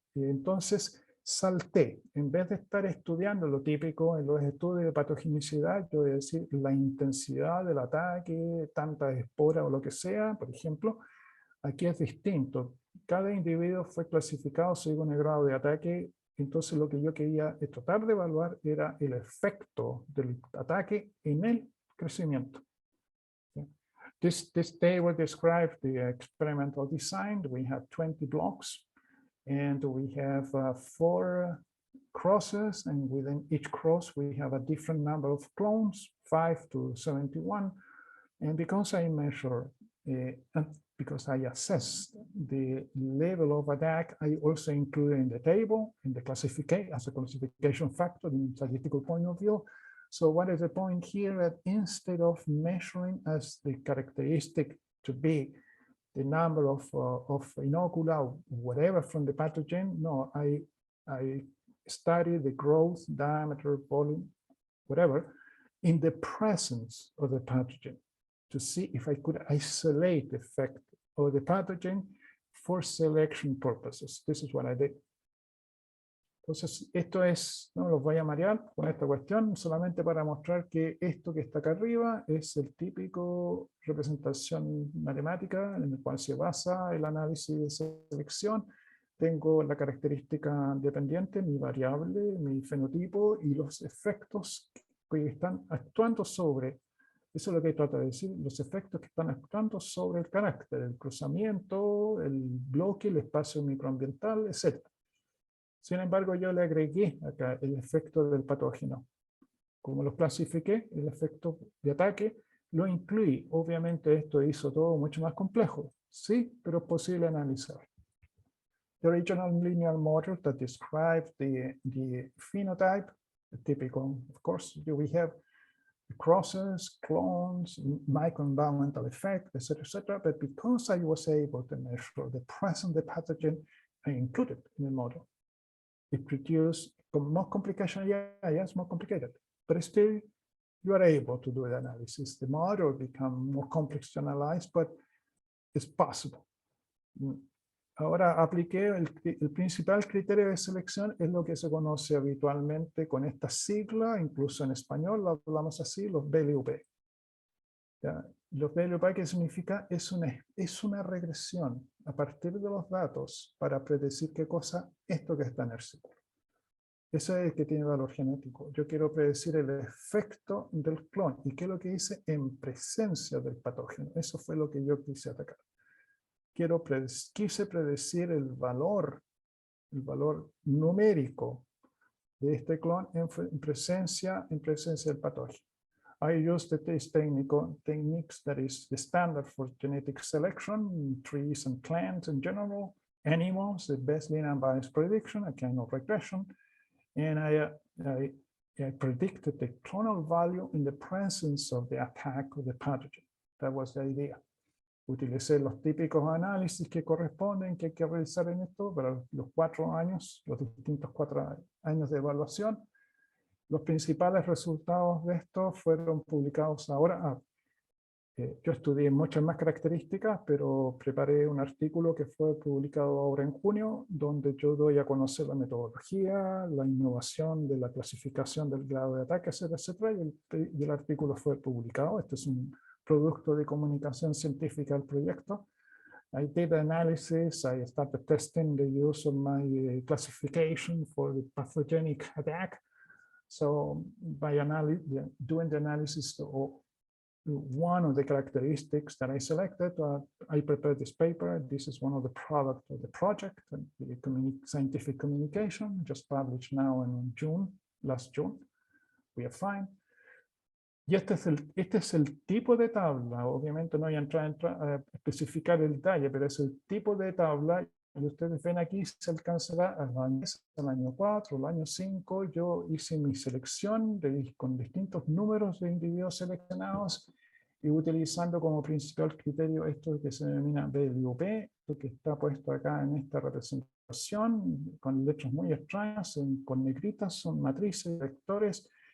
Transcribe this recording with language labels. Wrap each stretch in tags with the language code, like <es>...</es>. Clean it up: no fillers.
<es>Y entonces salté, en vez de estar estudiando lo típico en los estudios de patogenicidad, yo voy a decir la intensidad del ataque, tantas esporas o lo que sea, por ejemplo, aquí es distinto. Cada individuo fue clasificado según el grado de ataque. Entonces lo que yo quería tratar de evaluar era el efecto del ataque en el crecimiento.</es> <en>This table describes the experimental design. We have 20 blocks and we have 4 crosses, and within each cross we have a different number of clones, 5 to 71. And because I measure because I assessed the level of attack, I also included in the table, in the classification, as a classification factor in statistical point of view. So what is the point here? That instead of measuring as the characteristic to be the number of inocula, whatever from the pathogen, no, I study the growth, diameter, volume, whatever, in the presence of the pathogen, to see if I could isolate the effect of the pathogen for selection purposes. This is what I did.</en> <es>Entonces, esto es, no los voy a marear con esta cuestión, solamente para mostrar que esto que está acá arriba es el típico representación matemática en el cual se basa el análisis de selección. Tengo la característica dependiente, mi variable, mi fenotipo y los efectos que están actuando sobre. Eso es lo que trata de decir, los efectos que están actuando sobre el carácter, el cruzamiento, el bloque, el espacio microambiental, etc. Sin embargo, yo le agregué acá el efecto del patógeno. Como lo clasifiqué, el efecto de ataque, lo incluí. Obviamente esto hizo todo mucho más complejo. Sí, pero es posible analizar.</es> <en>The original linear model that describes the phenotype, the typical, of course, we have crosses, clones, microenvironmental effect, etc., etc. But because I was able to measure the presence of the pathogen, I included in the model. it produces more complication. Yeah, it's more complicated, but still you are able to do the analysis. The model becomes more complex to analyze, but it's possible.</en> <es>Ahora apliqué el principal criterio de selección, es lo que se conoce habitualmente con esta sigla, incluso en español lo hablamos así, los VLUP. ¿Ya? Los VLUP, ¿qué significa? Es una regresión a partir de los datos para predecir qué cosa esto que está en el círculo. Eso es el que tiene valor genético. Yo quiero predecir el efecto del clon. ¿Y qué es lo que hice? En presencia del patógeno. Eso fue lo que yo quise atacar. Quise predecir el valor numérico de este clon en presencia del patógeno.</es> <en>I used these techniques that is the standard for genetic selection, trees and plants in general, animals, the best linear bias prediction, a kind of regression, and I predicted the clonal value in the presence of the attack of the pathogen. That was the idea.</en> <es>Utilicé los típicos análisis que corresponden, que hay que realizar en esto, para los 4 años, los distintos 4 años de evaluación. Los principales resultados de esto fueron publicados ahora. Yo estudié muchas más características, pero preparé un artículo que fue publicado ahora en junio, donde yo doy a conocer la metodología, la innovación de la clasificación del grado de ataque, etcétera, y el artículo fue publicado. Este es un producto de comunicación científica del proyecto.</es> <en>I did analysis, I started testing the use of my classification for the pathogenic attack. So by doing the analysis of one of the characteristics that I selected, I prepared this paper. This is one of the products of the project, the scientific communication, just published now in June, last June. We are fine.</en> <es>Y este es el tipo de tabla. Obviamente no voy a entrar a especificar el detalle, pero es el tipo de tabla. Y ustedes ven aquí, se alcanzará al año 4, al año 5. Yo hice mi selección con distintos números de individuos seleccionados y utilizando como principal criterio esto que se denomina VLUP, esto que está puesto acá en esta representación, con letras muy extrañas, con negritas, son matrices, vectores.</es>